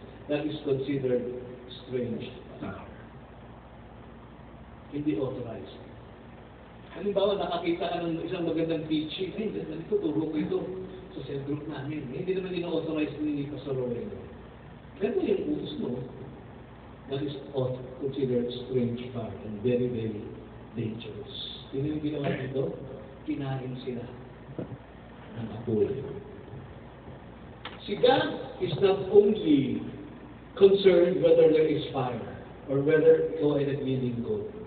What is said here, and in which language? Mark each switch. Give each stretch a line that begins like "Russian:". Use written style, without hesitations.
English: That is considered strange.
Filipino: Hindi authorized. Halimbawa, nakakita ka ng isang magandang teaching, ganito, turo ko ito sa cell group namin. Hindi naman ino-authorize ni Pastor Rowena. Ganito yung utos mo.
English: That is considered strange fire and very, very dangerous.
Filipino: Yun yung ginawa dito, kinain sila ng apoy.
English: Si God is not only concerned whether there is fire or whether
Filipino: ikaw ay naglilingkod.